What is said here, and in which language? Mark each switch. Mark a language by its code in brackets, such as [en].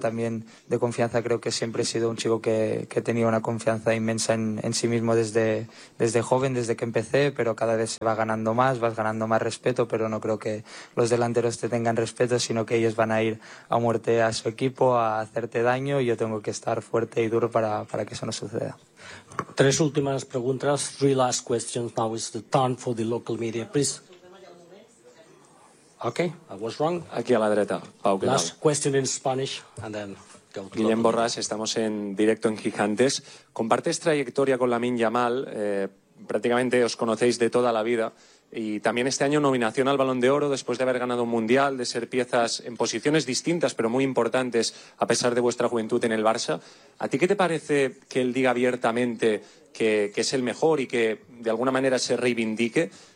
[es] También de confianza, creo que siempre he sido un chico que he tenido una confianza inmensa en sí mismo desde joven, desde que empecé, pero cada vez se va ganando más, vas ganando más respeto, pero no creo que los delanteros te tengan respeto, sino que ellos van a ir a muerte a su equipo, a hacerte daño, y yo tengo que estar fuerte y duro para que eso no suceda. Tres últimas preguntas, [en] three last questions. Now is the turn for the local media, please. Okay, I was wrong. [es] Aquí a la derecha, Pau. [en] Last question in Spanish, and then go to [es] Guillem Borràs, estamos en directo en Gigantes. Compartes trayectoria con Lamine Yamal, prácticamente os conocéis de toda la vida, y también este año nominación al Balón de Oro después de haber ganado un Mundial, de ser piezas en posiciones distintas pero muy importantes a pesar de vuestra juventud en el Barça. ¿A ti qué te parece que él diga abiertamente que es el mejor y que de alguna manera se reivindique?